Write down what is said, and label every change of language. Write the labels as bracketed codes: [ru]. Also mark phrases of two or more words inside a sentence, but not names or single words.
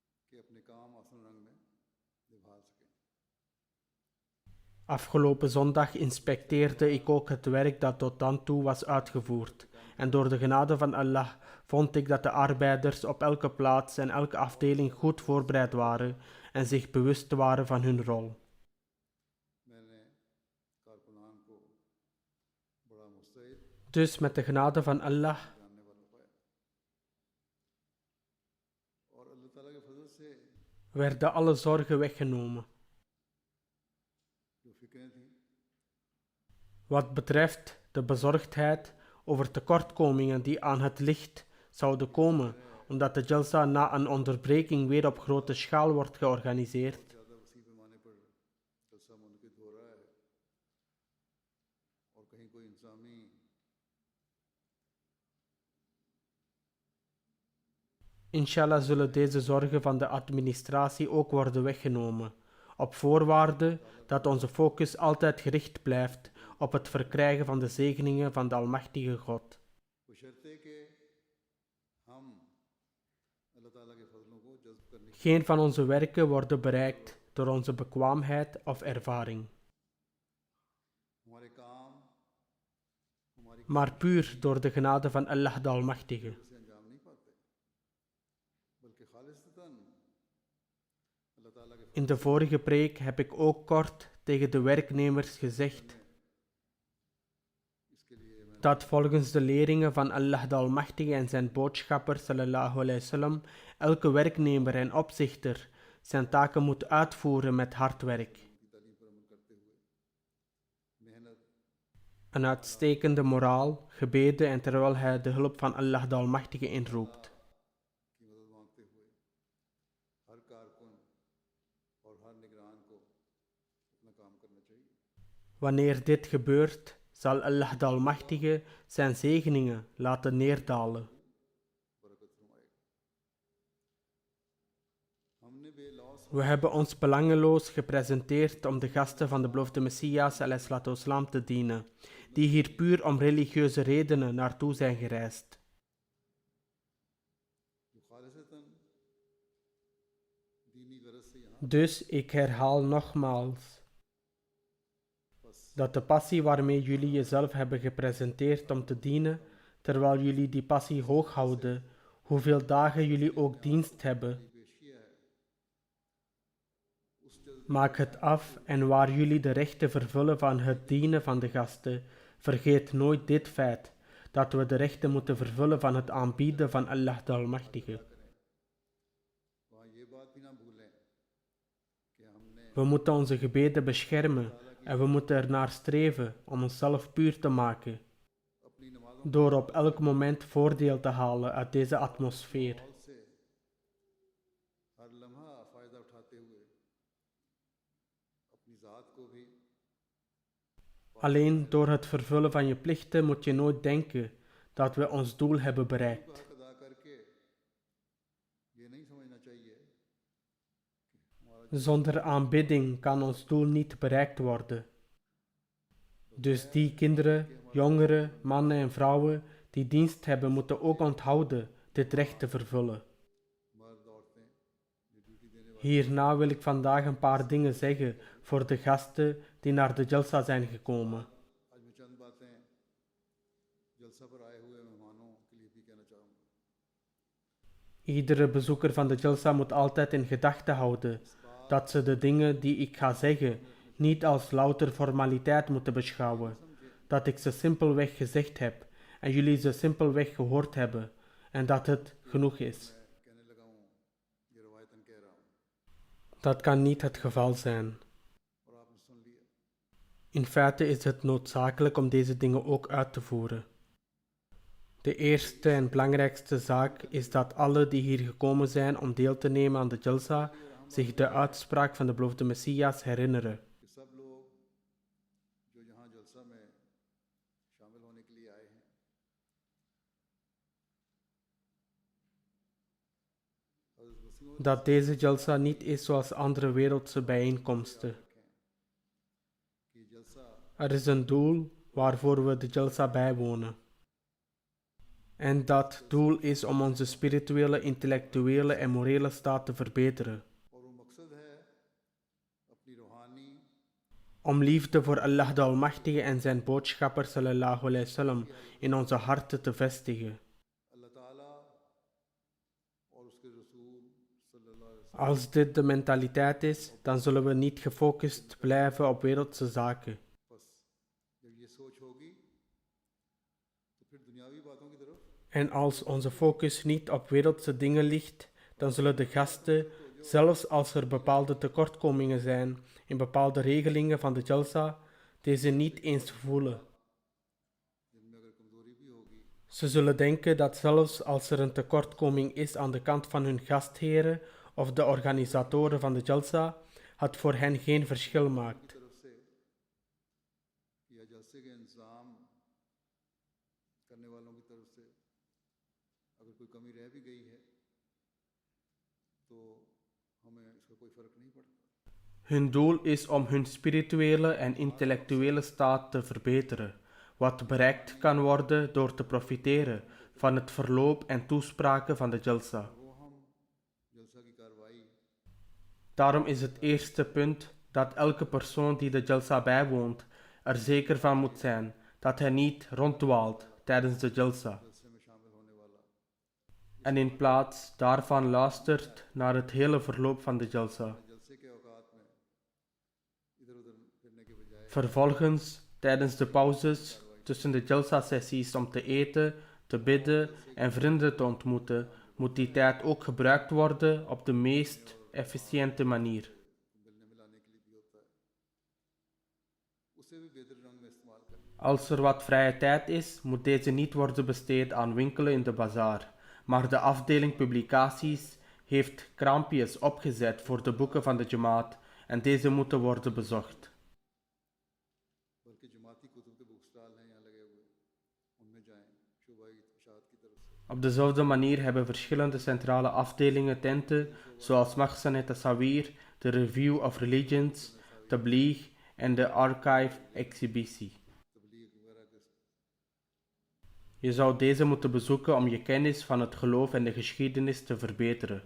[ur] کہ اپنے کام آسن رنگ میں نبھا سکیں. [nl] Afgelopen zondag inspecteerde ik ook het werk dat tot dan toe was uitgevoerd. En door de genade van Allah vond ik dat de arbeiders op elke plaats en elke afdeling goed voorbereid waren en zich bewust waren van hun rol. [ur] میں نے کارکنان کو بڑا مستعد [nl] Dus met de genade van Allah [ur] جاننے والا پایا اور اللہ تعالیٰ کے فضل سے [nl] werden alle zorgen weggenomen. [ur] جو فکریں تھیں [nl] Wat betreft de bezorgdheid over tekortkomingen die aan het licht zouden komen, omdat de Jalsa na een onderbreking weer op grote schaal wordt georganiseerd, [ur] زیادہ وسیع پیمانے پر جلسہ منعقد ہو رہا ہے اور کہیں کوئی انسانی [nl] inshallah zullen deze zorgen van de administratie ook worden weggenomen, op voorwaarde dat onze focus altijd gericht blijft op het verkrijgen van de zegeningen van de Almachtige God. [ur] بشرطے کہ ہم اللہ تعالیٰ کے فضلوں کو جذب کرنے کی [nl] Geen van onze werken worden bereikt door onze bekwaamheid of ervaring, [ur] ہمارے کام ہماری [nl] maar puur door de genade van Allah de Almachtige. [ur] سے انجام نہیں پاتے بلکہ خالصتاً اللہ تعالیٰ کے [nl] In de vorige preek heb ik ook kort tegen de werknemers gezegd [ur] اس کے لیے میں [nl] dat volgens de leringen van Allah de Almachtige en zijn boodschapper [ar] صلى الله عليه وسلم [nl] elke werknemer en opzichter zijn taken moet uitvoeren met hard werk. [ur] کی تعلیم پر عمل کرتے ہوئے محنت [nl] Een uitstekende moraal, gebeden en terwijl hij de hulp van Allah de Almachtige inroept. [ur] کی مدد مانگتے ہوئے ہر کارکن اور ہر نگران کو اپنا کام کرنا چاہیے. [nl] Wanneer dit gebeurt, zal Allah de Almachtige zijn zegeningen laten neerdalen. [ur] برکت فرمائے گا۔ ہم نے بےلوث [nl] We hebben ons belangeloos gepresenteerd om de gasten van de beloofde Messias alayhi te dienen, die hier puur om religieuze redenen naartoe zijn gereisd. [ur] جو خالصتاً دینی غرض سے یہاں [nl] Dus ik herhaal nogmaals dat de passie waarmee jullie jezelf hebben gepresenteerd om te dienen, terwijl jullie die passie hoog houden, hoeveel dagen jullie ook dienst hebben, [ur] پیش کیا ہے اس جذبے [nl] maak het af en waar jullie de rechten vervullen van het dienen van de gasten, vergeet nooit dit feit, dat we de rechten moeten vervullen van het aanbieden van Allah de Almachtige. [ur] وہاں یہ بات بھی نہ بھولیں کہ ہم نے [nl] We moeten onze gebeden beschermen en we moeten ernaar streven om onszelf puur te maken, [ur] اپنی نمازوں [nl] door op elk moment voordeel te halen uit deze atmosfeer. [ur] سے ہر لمحہ فائدہ اٹھاتے ہوئے اپنی ذات کو بھی [nl] Alleen door het vervullen van je plichten moet je nooit denken dat we ons doel hebben bereikt. [ur] حق ادا کر کے یہ نہیں سمجھنا چاہیے کہ ہمارا [nl] Zonder aanbidding kan ons doel niet bereikt worden. Dus die kinderen, jongeren, mannen en vrouwen die dienst hebben, moeten ook onthouden dit recht te vervullen. [ur] مرد عورتیں جو ڈیوٹی دینے والے [nl] Hierna wil ik vandaag een paar dingen zeggen voor de gasten die naar de Jalsa zijn gekomen. [ur] آج میں چند باتیں جلسہ پر آئے ہوئے مہمانوں کے لیے بھی کہنا چاہوں گا. [nl] Iedere bezoeker van de Jalsa moet altijd in gedachten houden dat ze de dingen die ik ga zeggen niet als louter formaliteit moeten beschouwen, dat ik ze simpelweg gezegd heb en jullie ze simpelweg gehoord hebben en dat het genoeg is. [ur] میں کہنے لگا ہوں یہ روایتاً کہہ رہا ہوں [nl] Dat kan niet het geval zijn. [ur] اور آپ نے سن لیا. [nl] In feite is het noodzakelijk om deze dingen ook uit te voeren. De eerste en belangrijkste zaak is dat alle die hier gekomen zijn om deel te nemen aan de Jalsa zich de uitspraak van de beloofde Messias herinneren. [ur] کہ سب لوگ جو یہاں جلسہ میں شامل ہونے کے لیے آئے ہیں حضرت مسیح [nl] Dat deze Jalsa niet is zoals andere wereldse bijeenkomsten. [ur] کہ جلسہ [nl] Er is een doel waarvoor we de Jalsa bijwonen. En dat doel is om onze spirituele, intellectuele en morele staat te verbeteren. [ur] اور وہ مقصد ہے اپنی روحانی [nl] Om liefde voor Allah de Almachtige en zijn boodschapper [ar] صلى الله عليه وسلم [nl] in onze harten te vestigen. [ur] اللہ تعالیٰ اور اس کے رسول [ar] صلى الله عليه وسلم [nl] Als dit de mentaliteit is, dan zullen we niet gefocust blijven op wereldse zaken. [ur] بس جب یہ سوچ ہوگی تو پھر دنیاوی باتوں کی طرف [nl] En als onze focus niet op wereldse dingen ligt, dan zullen de gasten, zelfs als er bepaalde tekortkomingen zijn in bepaalde regelingen van de Jalsa, deze niet eens voelen. [ur] جن میں اگر کمزوری بھی ہوگی [nl] Ze zullen denken dat zelfs als er een tekortkoming is aan de kant van hun gastheren of de organisatoren van de Jalsa, het voor hen geen verschil maakt. [ur] طرف سے یا جلسے کے انتظام کرنے والوں کی طرف سے اگر کوئی کمی رہ بھی گئی ہے تو ہمیں اس کا کوئی فرق نہیں پڑتا [nl] Hun doel is om hun spirituele en intellectuele staat te verbeteren, wat bereikt kan worden door te profiteren van het verloop en toespraken van de Jalsa. [ur] وہ ہم جلسہ کی کارروائی [nl] Daarom is het eerste punt dat elke persoon die de Jalsa bijwoont er zeker van moet zijn dat hij niet ronddwaalt tijdens de Jalsa [ur] جلسے میں شامل ہونے والا [nl] en in plaats daarvan luistert naar het hele verloop van de Jalsa. [ur] جلسے کے اوقات میں ادھر ادھر پھرنے کے بجائے [nl] Vervolgens, tijdens de pauzes tussen de Jalsa-sessies om te eten, te bidden en vrienden te ontmoeten, moet die tijd ook gebruikt worden op de meest efficiënte manier. [ur] ملنے ملانے کے لیے بھی ہوتا ہے اسے بھی بہتر رنگ میں استعمال کریں [nl] Als er wat vrije tijd is, moet deze niet worden besteed aan winkelen in de bazaar, maar de afdeling publicaties heeft kraampjes opgezet voor de boeken van de Jamaat en deze moeten worden bezocht. [ur] بلکہ جماعتی کتب کے [en] book stall [ur] ہیں یہاں لگے ہوئے ان میں جائیں شعبائی اشاعت کی طرف سے [nl] Op dezelfde manier hebben verschillende centrale afdelingen tenten, zoals Mahsan Tasawir, de Review of Religions, Tabligh en de Archive Exhibitie. [ur] تبلیغ وغیرہ کے [nl] Je zou deze moeten bezoeken om je kennis van het geloof en de geschiedenis te verbeteren.